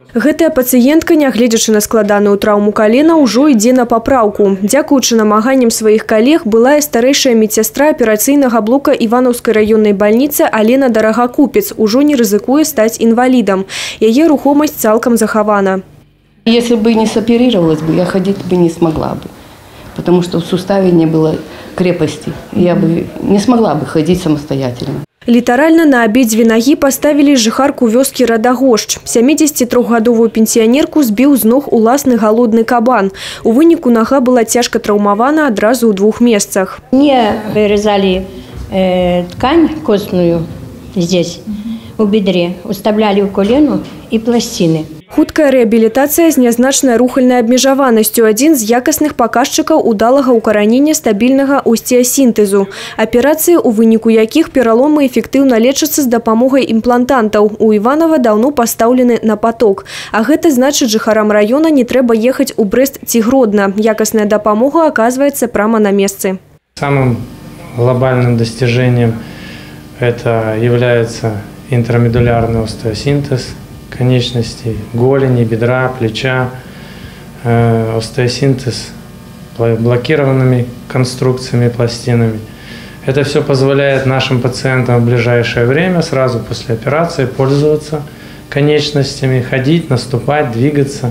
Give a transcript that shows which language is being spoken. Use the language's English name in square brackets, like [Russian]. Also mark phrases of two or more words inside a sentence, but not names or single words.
[Belarusian] Гэтая пацыентка, нягледзячы на складаную траўму калена, ўжо ідзе на папраўку. Дзякуючы намаганням сваіх калег, былая старэйшая медсястра аперацыйнага блока Івановскай раённай бальніцы Алена Дарагакупец ужо не рызыкуе стаць інвалідам. Яе рухомасць цалкам захавана. [Russian] Если бы не соперировалась бы, я ходить бы не смогла бы. Потому что в суставе не было крепости. Я бы не смогла бы ходить самостоятельно. [Belarusian] Літаральна на абедзве нагі паставілі жыхарку вёскі Радагошч. 73-гадовую пенсіянерку збіў з ног уласны галодны кабан. У выніку нага была цяжка траўмавана адразу ў 2 месцах. [Russian] Мне вырезали ткань костную здесь, у бедре, уставляли в колено и пластины. [Belarusian] Хуткая рэабілітацыя з нязначнай рухальнай абмежаванасцю – адзін з якасных паказчыкаў удалага ўкаранення стабільнага остеасінтэзу. Аперацыі, у выніку якіх пераломы эфектыўна лечацца з дапамогай імплантантаў, у Іванова даўно пастаўлены на поток. А гэта значыць, жыхарам раёна не трэба ехаць у Брэст ці Гродна. Якасная дапамога аказваецца прямо на месцы. [Russian] Самым глобальным достижением это является интрамедулярный остеосинтез конечностей, голени, бедра, плеча, остеосинтез блокированными конструкциями, пластинами. Это все позволяет нашим пациентам в ближайшее время, сразу после операции, пользоваться конечностями, ходить, наступать, двигаться.